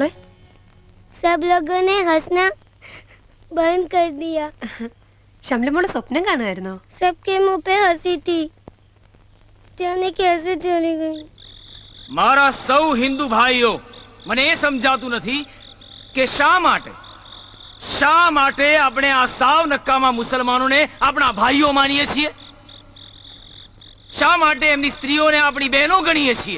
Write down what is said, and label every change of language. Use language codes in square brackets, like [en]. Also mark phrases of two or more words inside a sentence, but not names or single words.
[hi] सब लोगों ने हंसना बंद कर दिया। [ml] ഷംല മോള് സ്വപ്നം കാണുമായിരുന്നോ? [hi] सबके मुंह पे हंसी थी, जाने कैसे चली गई। [gu] મારા સૌ હિન્દુ ભાઈઓ, મને એ સમજાતું નથી કે શા માટે આપણે આ સાવ નક્કામાં મુસલમાનોને આપણા ભાઈઓ માનીએ છીએ? શા માટે એમની સ્ત્રીઓને આપણી બહેનો ગણીએ છીએ?